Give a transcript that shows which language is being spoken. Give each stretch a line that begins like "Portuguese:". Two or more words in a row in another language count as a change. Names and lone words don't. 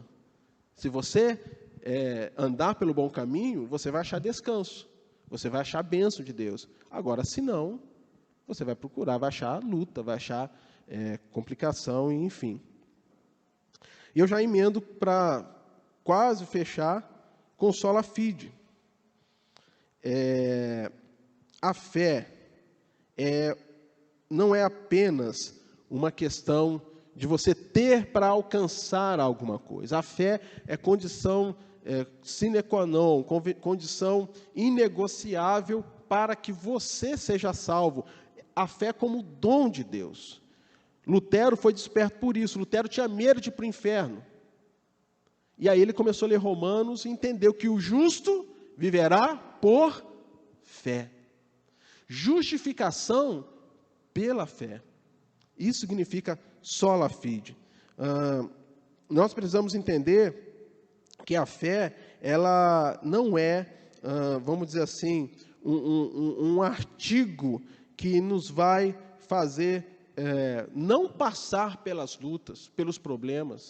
Portuguese: Se você andar pelo bom caminho, você vai achar descanso, você vai achar a bênção de Deus. Agora, se não, você vai procurar, vai achar luta, vai achar complicação, enfim. E eu já emendo para quase fechar com
Latin: sola fide.
Portuguese: A fé não é apenas uma questão de você ter para alcançar alguma coisa. A fé é condição
Latin: sine qua non,
Portuguese: condição inegociável para que você seja salvo. A fé como dom de Deus. Lutero foi desperto por isso. Lutero tinha medo de ir para o inferno. E aí ele começou a ler Romanos e entendeu que o justo viverá por fé. Justificação pela fé. Isso significa
Latin: sola fide.
Portuguese: Nós precisamos entender que a fé, ela não é, vamos dizer assim, um artigo que nos vai fazer não passar pelas lutas, pelos problemas.